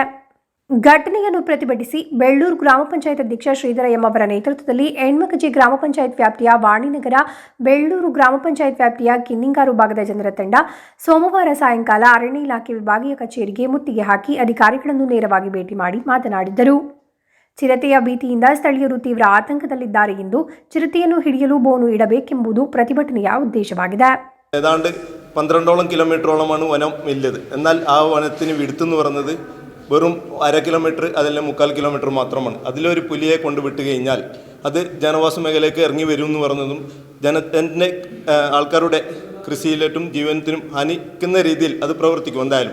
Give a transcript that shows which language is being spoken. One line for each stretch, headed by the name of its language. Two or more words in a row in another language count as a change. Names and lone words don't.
Kannada: ಘಟನೆಯನ್ನು ಪ್ರತಿಭಟಿಸಿ ಬೆಳ್ಳೂರು ಗ್ರಾಮ ಪಂಚಾಯತ್ ಅಧ್ಯಕ್ಷ ಶ್ರೀಧರ ಎಂಬವರ ನೇತೃತ್ವದಲ್ಲಿ ಹೆಣ್ಮಕಜಿ ಗ್ರಾಮ ಪಂಚಾಯತ್ ವ್ಯಾಪ್ತಿಯ ವಾಣಿನಗರ, ಬೆಳ್ಳೂರು ಗ್ರಾಮ ಪಂಚಾಯತ್ ವ್ಯಾಪ್ತಿಯ ಕಿನ್ನಿಂಗಾರು ಭಾಗದ ಜನರ ತಂಡ ಸೋಮವಾರ ಸಾಯಂಕಾಲ ಅರಣ್ಯ ಇಲಾಖೆ ವಿಭಾಗೀಯ ಕಚೇರಿಗೆ ಮುತ್ತಿಗೆ ಹಾಕಿ ಅಧಿಕಾರಿಗಳನ್ನು ನೇರವಾಗಿ ಭೇಟಿ ಮಾಡಿ ಮಾತನಾಡಿದ್ದರು. ಚಿರತೆಯ ಭೀತಿಯಿಂದ ಸ್ಥಳೀಯರು ತೀವ್ರ ಆತಂಕದಲ್ಲಿದ್ದಾರೆ ಎಂದು ಚಿರತೆಯನ್ನು ಹಿಡಿಯಲು ಬೋನು ഇടಬೇಕೆಂಬುದು ಪ್ರತಿಭಟನೆಯ ഉദ്ദേശವಾಗಿದೆ.
Malayalam: ഏതാണ്ട് 12ഓളം കിലോമീറ്ററോളമാണ് വനം ഇല്ലത്. എന്നാൽ ആ വനത്തിന് വിടുത്തെന്ന് പറയുന്നത് വെറും 1/2 കിലോമീറ്റർ അതല്ല 3/4 കിലോമീറ്റർ മാത്രമാണ്. അതിലൊരു പുലിയെ കൊണ്ടുവിട്ട് കഴിഞ്ഞാൽ അത് ജനവാസ മേഖലയിലേക്ക് ഇറങ്ങി വരും എന്ന് പറയുന്നതും ജനത്തിൻ്റെ ആൾക്കാരുടെ കൃഷിയിലേറ്റും ജീവനത്തിനും ഹാനിക്കുന്ന രീതിയിൽ അത് പ്രവർത്തിക്കും എന്തായാലും.